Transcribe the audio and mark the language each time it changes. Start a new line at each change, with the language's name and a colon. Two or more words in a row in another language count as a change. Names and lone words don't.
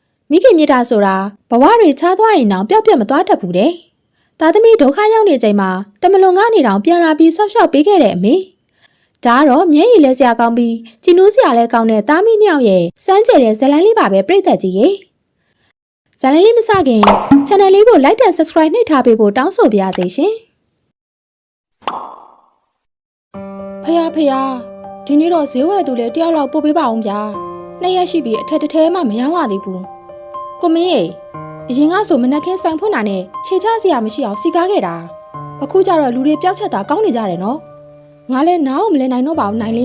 Burmese: မိခင်မြတ်တာဆိုတာဘဝတွေချသွားရင်တော့ပျောက်ပြတ်မသွားတတ်ဘူးတဲ့။သားသမီးဒုက္ခရောက်နေချိန်မှာတမလွန်ကနေတောင်ပြန်လာပြီးဆောက်ရှောက်ပေးခဲ့တဲ့အမေ။ဒါကတော့မျက်ရည်လဲစရာကောင်းပြီးကြည်နူးစရာလဲကောင်းတဲ့သားမီးနှစ်ယောက်ရဲ့စမ်းကြဲတဲ့ဇလန်းလေးပါပဲပြည့်သက်ကြီးရေ။ဇလန်းလေးမစခင် channel လေးကို
English: like and subscribe
Burmese: နှိပ်ထားပေးဖို့တောင်းဆိုပါရစေရှင်။ ဖေဒီနေ့တော့ဈေးဝယ်သူလေးတယောက်လောက်ပို့ပေးပါအောင်ဗျာ။နှစ်ရက်ရှိပြီအထက်တစ်ထဲမှမရောက်ရသေးဘူး။ကိုမင်းရေအရင်ကဆိုမနက်ခင်းဆိုင်ဖွင့်တာနဲ့ခြေချစရာမရှိအောင်စီကားခဲ့တာအခုကျတော့လူတွေပျောက်ချက်တာကောင်းနေကြတယ်နော်ငါလည်းနားအောင်မလဲနိုင်တော့ပါဘူးနိုင်လင်း